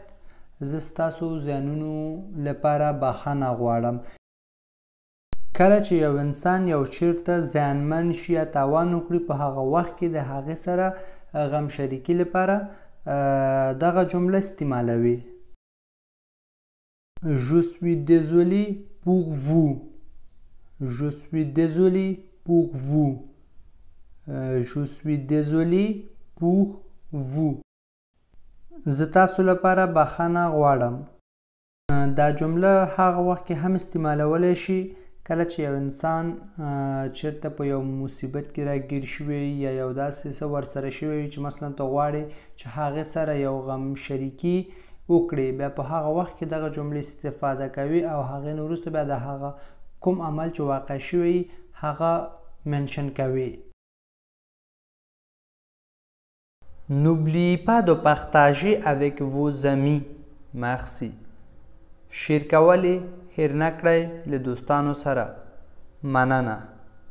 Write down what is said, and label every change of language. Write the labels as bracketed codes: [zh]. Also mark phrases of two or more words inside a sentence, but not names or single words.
[ps] زه ستاسو زیانونو لپاره بخښنه غواړم. کله چې یو انسان یو چیرته زیانمن شي یا تاوان وکړي، په هغه وخت کې د هغې سره غم شریکي لپاره دغه جمله استعمالوي. [fr] Je suis désolé pour vous. Je suis désolé pour vous. Je suis désolé pour vous. [ps] زه تاسو لپاره بخښنه غواړم. دا جمله هغه وخت کې هم استعمالولی شي کله چې یو انسان چیرته په یو مصیبت کې راګیر شوی یا یو داسې څه ورسره شوی چې مثلا ته غواړې چې هغې سره یو غم شریکي وکړي، بیا په هغه وخت کې دغه جملې استفاده کوي او هغې نه وروسته بیا د هغه کوم عمل چې واقع شوی هغه منشن کوي. [fr] N'oubliez pas de partager avec vos amis. Merci. [ps] شیر کول هیر نه کړئ له دوستانو سره. مننه.